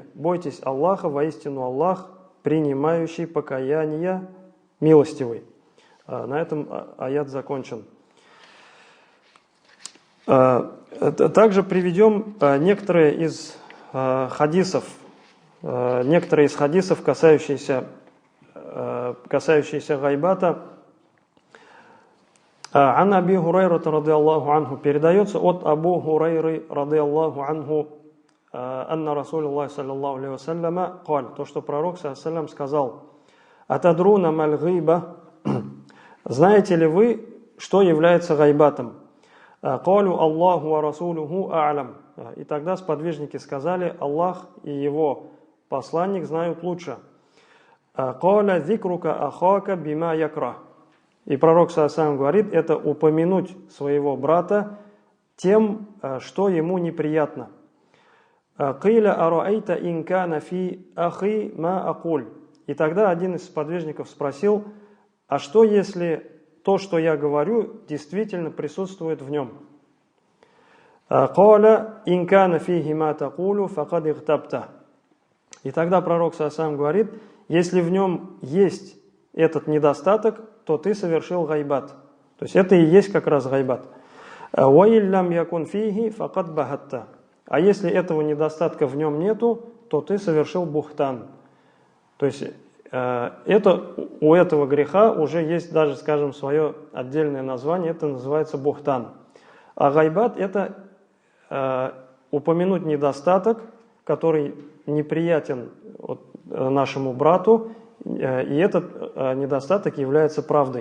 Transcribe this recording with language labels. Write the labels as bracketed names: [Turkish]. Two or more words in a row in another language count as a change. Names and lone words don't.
[Russian] Бойтесь Аллаха, воистину Аллах, принимающий покаяние, милостивый. На этом аят закончен. Также приведем некоторые из хадисов, касающиеся гайбата. [Arabic] عن أبي هريرة رضي الله عنه, [Russian] передается от Абу Хурайры [Arabic] رضي الله عنه, أن رسول الله صلى الله عليه وسلم قال, [Russian] то, что пророк [Arabic] صلى الله عليه وسلم [Russian] сказал: [Arabic] أتدرون ما الغيبة, [Russian] знаете ли вы, что является гайбатом? [Arabic] قالوا الله ورسوله أعلم. [Russian] И тогда сподвижники сказали: Аллах и его посланник знают лучше. [Arabic] قال ذكرك أخاك بما يكره. [Russian] И пророк саллаллаху говорит: это упомянуть своего брата тем, что ему неприятно. [Arabic] قيل أرأيت إن كان في أخي ما أقول. [Russian] И тогда один из сподвижников спросил: а что если то, что я говорю, действительно присутствует в нем? [Arabic] قال إن كان فيه ما تقول فقد اغتبته. [Russian] И тогда пророк саллаллаху говорит: если в нем есть этот недостаток, то ты совершил гайбат. То есть это и есть как раз гайбат. [Arabic] وإن لم يكن فيه فقد بهته. [Russian] А если этого недостатка в нем нету, то ты совершил бухтан. То есть у этого греха уже есть даже, скажем, свое отдельное название, это называется бухтан. А гайбат – это упомянуть недостаток, который неприятен нашему брату, и этот недостаток является правдой.